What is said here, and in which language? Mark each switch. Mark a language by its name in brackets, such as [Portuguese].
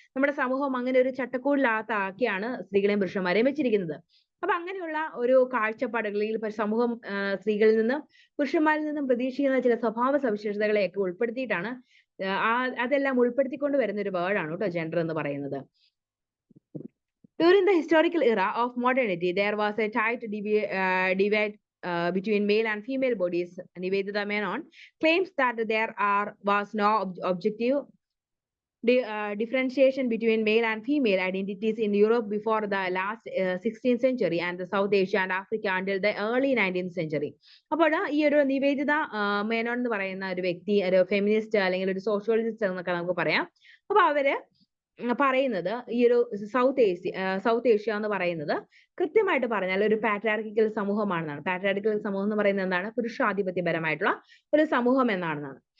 [Malayalam] നമ്മുടെ സമൂഹം അങ്ങനെ ഒരു ചട്ടക്കൂടിലാക്കിയാണ് സ്ത്രീകളെയും പുരുഷന്മാരെയും വെച്ചിരിക്കുന്നത്. അപ്പൊ അങ്ങനെയുള്ള ഒരു കാഴ്ചപ്പാടുകളിൽ സമൂഹം സ്ത്രീകളിൽ നിന്നും പുരുഷന്മാരിൽ നിന്നും പ്രതീക്ഷിക്കുന്ന ചില സ്വഭാവ സവിശേഷതകളെയൊക്കെ ഉൾപ്പെടുത്തിയിട്ടാണ് അതെല്ലാം ഉൾപ്പെടുത്തിക്കൊണ്ട് വരുന്ന ഒരു വേർഡാണ് കേട്ടോ ജെൻഡർ എന്ന് പറയുന്നത്. [English] During the historical era of modernity, there was a tight divide between male and female bodies. Nivedita Menon claims that there was no objective differentiation between male and female identities in Europe before the last 16th century and the South Asia and Africa until the early 19th century. [Malayalam] അപ്പോൾ ഈ ഒരു നിവേദിത മേനോൻ എന്ന് പറയുന്ന ഒരു വ്യക്തി ഒരു feminist അല്ലെങ്കിൽ ഒരു സോഷ്യോളജിസ്റ്റ് എന്നൊക്കെ നമുക്ക് പറയാം. അപ്പൊ അവര് പറയുന്നത് ഈ ഒരു സൗത്ത് ഏഷ്യ എന്ന് പറയുന്നത് കൃത്യമായിട്ട് പറഞ്ഞാൽ ഒരു പാട്രിയാർക്കിക്കൽ സമൂഹമാണെന്നാണ്. പാട്രിയാർക്കിക്കൽ സമൂഹം എന്ന് പറയുന്നത് എന്താണ്, പുരുഷാധിപത്യപരമായിട്ടുള്ള ഒരു സമൂഹം എന്നാണെന്നാണ്.